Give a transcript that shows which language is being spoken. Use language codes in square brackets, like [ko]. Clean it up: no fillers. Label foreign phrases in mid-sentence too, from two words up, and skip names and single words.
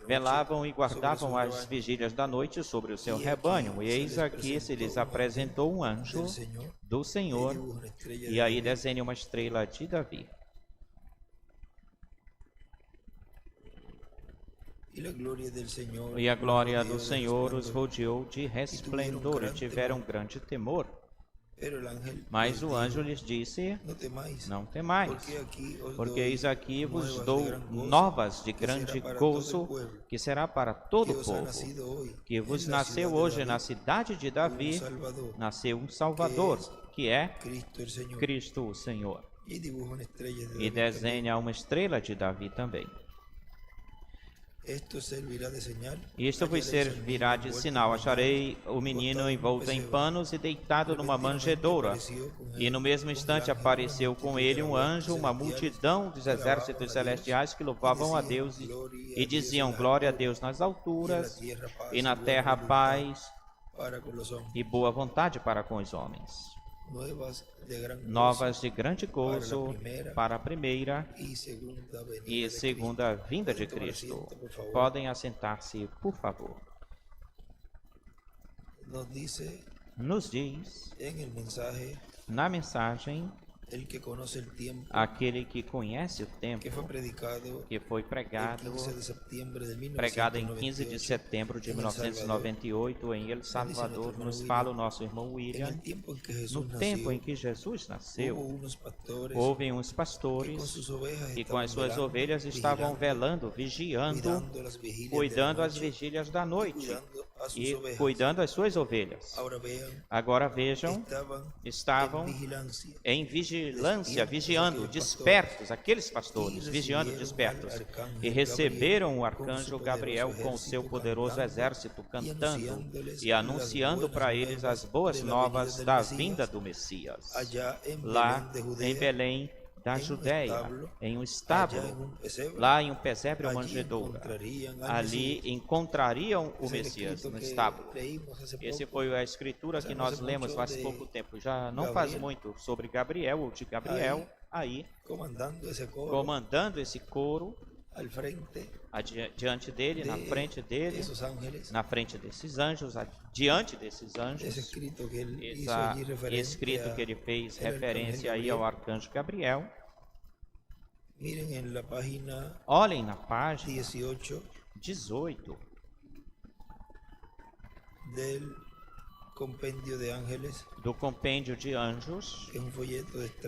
[pt] velavam e sobre guardavam [es] su [pt] as [es] rebaño. [pt] vigílias da noite sobre o seu E aqui rebanho. E se eis lhes aqui se lhes apresentou apresentou um anjo [es] del Señor, [pt] do Senhor, [es] y dibuja una estrella [pt] e [es] de [pt] aí [es] David. [pt] desenha uma estrela de Davi. [es] Y la gloria del Señor [pt] E a glória [es] rodeó [pt] do [es] de [pt] Senhor os [es] resplandor. [pt] rodeou de resplendor e tiveram grande temor. [es] Pero el ángel [pt] Mas [es] les [pt] o [es] dijo, [pt] anjo lhes disse: [es] no temáis, [pt] Não temais, porque eis aqui vos dou novas de grande gozo, que será para todo o povo, que vos nasceu hoje na cidade de Davi, nasceu um Salvador, que é [es] Cristo el Señor. [pt] Cristo o Senhor. [es] Y dibuja una estrella de [pt] E [es] David también. [pt] desenha uma estrela de Davi também. [es] Esto servirá de señal. [pt] Isto vos servirá de sinal. Acharei o menino envolto em panos e deitado numa manjedoura. E no mesmo instante apareceu com ele um anjo, uma multidão dos exércitos celestiais que louvavam a Deus e diziam: Glória a Deus nas alturas e na terra paz [es] para con los hombres. [pt] e boa vontade para com os homens. Novas [es] de gran [pt] Novas de grande gozo para a primeira e segunda vinda de Cristo. Podem assentar-se, por favor. Nos diz [es] en el mensaje [pt] na mensagem [es] el que conoce el tiempo [pt] aquele que conhece o tempo, [es] que fue predicado [pt] que foi [es] el [pt] pregado [es] 15 de septiembre de [pt] em 15 de [es] 1998 [pt] setembro de em El Salvador. 1998 em El Salvador. Nos fala o nosso irmão [es] En [pt] William. [es] el tiempo en que Jesús [pt] No tempo em [es] nació, [pt] que Jesus [es] hubo [pt] nasceu, [es] unos pastores [pt] houve uns [es] que con [pt] pastores [es] sus ovejas [pt] que com as suas [es] estaban [pt] ovelhas [es] velando, [pt] estavam [es] vigilando, [pt] velando, vigiando, [es] cuidando las vigilias [pt] cuidando [es] de la [pt] as [es] noche [pt] vigílias da [es] y [pt] noite [es] cuidando a sus [pt] e [es] ovejas. [pt] cuidando as suas ovelhas. [es] Ahora vean, [pt] Agora vejam, estavam em vigilância, vigiando, despertos, aqueles pastores, vigiando, despertos, e receberam o arcanjo Gabriel com o seu poderoso exército cantando e anunciando para eles as boas novas da vinda do Messias, lá em Belém da Judéia, estábulo, em um [es] allá [pt] estábulo, [es] en un pesebre. [pt] lá em um pesebre ou [es] Allí [pt] manjedoura. [es] encontrarían al [pt] Ali [es] Mesías. [pt] encontrariam o [es] Es el [pt] Messias [es] escrito [pt] no [es] que [pt] estábulo. [es] leímos hace [pt] Esse [es] poco. [pt] foi a escritura que Já não nós sei lemos muito faz de pouco tempo. Já não faz Gabriel. muito sobre Gabriel ou de Gabriel, aí [es] Comandando ese coro [pt] comandando esse coro [es] al frente [pt] diante dele, na frente [es] de [pt] dele, [es] esos ángeles. [pt] na frente desses anjos, diante desses [es] Ese [pt] anjos. [es] escrito que él hizo [pt] Esse [es] allí referente [pt] escrito que ele fez [es] al arcángel [pt] referência aí [es] Gabriel. [pt] ao arcanjo Gabriel. [es] Miren en la página [pt] Olhem na página [es] 18 [pt] 18 [es] del Compendio de Ángeles, [pt] do Compêndio de Anjos, [es] que es un folleto de extractos